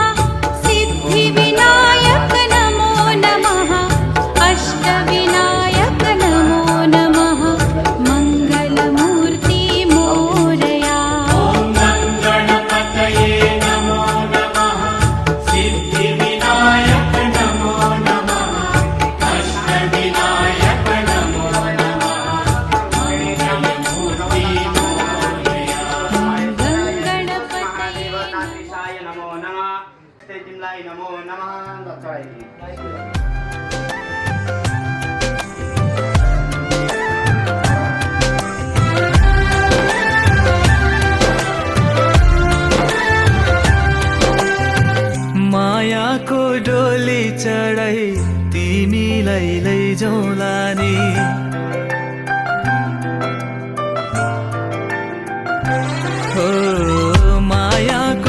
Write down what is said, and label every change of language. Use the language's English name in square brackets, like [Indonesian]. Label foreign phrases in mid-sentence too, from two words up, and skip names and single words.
[Sanskrit] सिद्धिविनायक नमो नमः अष्टविनायक नमो नमः मङ्गलमूर्ति मोरया ॐ गणपतये नमो नमः सिद्धिविनायक नमो नमः अष्टविनायक नमो नमः मङ्गलमूर्ति मोरया गणपतये नाथेशाय नमो नमः तेजिमलाई नमो नमः [Nepali] मायाको डोली चढाई तिमीलाई लैजाउँला नि हो मायाको